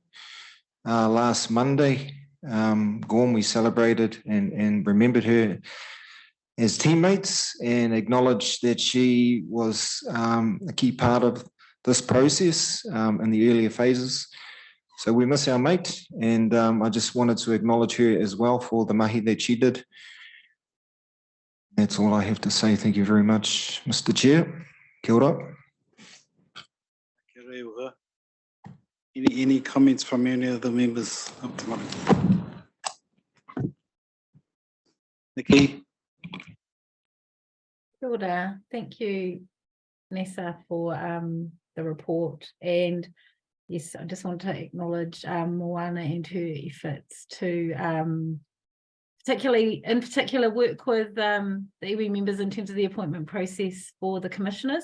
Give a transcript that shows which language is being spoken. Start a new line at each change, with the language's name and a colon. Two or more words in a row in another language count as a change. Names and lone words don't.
English: Last Monday, Gorm, we celebrated and remembered her as teammates and acknowledged that she was a key part of this process in the earlier phases. So we miss our mate, and I just wanted to acknowledge her as well for the mahi that she did. That's all I have to say. Thank you very much, Mr. Chair.
Māori: Kia ora.
English: Any comments from any of the members of the Maru? Nikki?
Māori: Kia ora.
English: Thank you, Nessa, for the report. And yes, I just want to acknowledge Moana and her efforts to in particular work with the iwi members in terms of the appointment process for the commissioners.